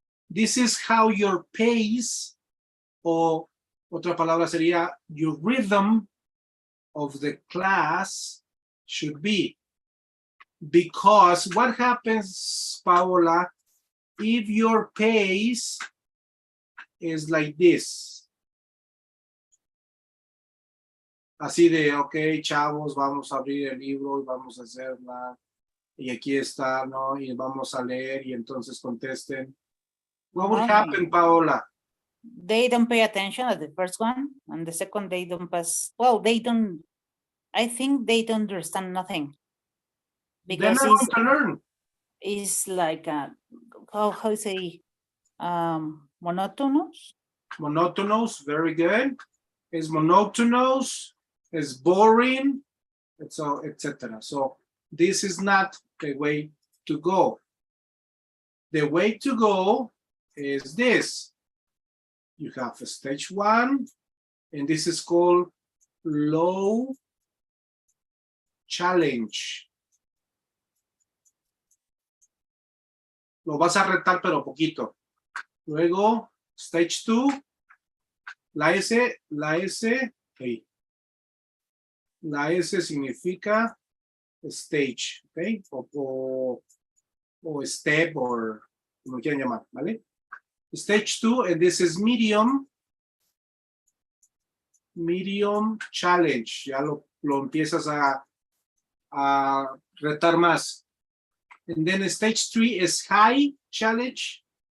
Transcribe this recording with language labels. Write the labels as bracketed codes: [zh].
[en] This is how your pace, [es] o otra palabra sería [en] your rhythm of the class should be. Because what happens, Paola, if your pace is like this? [es] Así de, ok, chavos, vamos a abrir el libro y vamos a hacerla. Y aquí está, ¿no? Y vamos a leer y entonces contesten. [en] What would happen, Paola? They don't pay attention at the first one, and the second they don't pass. Well, they don't. I think they don't understand nothing. Because they're not going to learn. It's like a, how say, monotonous. Monotonous, very good. It's monotonous. It's boring. So, etc. So this is not the way to go. The way to go is this. You have a stage 1, and this is called low challenge. [es] Lo vas a retar, pero poquito. Luego, stage 2, la S, okay. La S significa stage, okay? O step, or como quieran llamar, ¿vale? [en] Stage 2, and this is medium challenge. [es] Ya lo empiezas a retar más. [en] And then stage 3 is high challenge,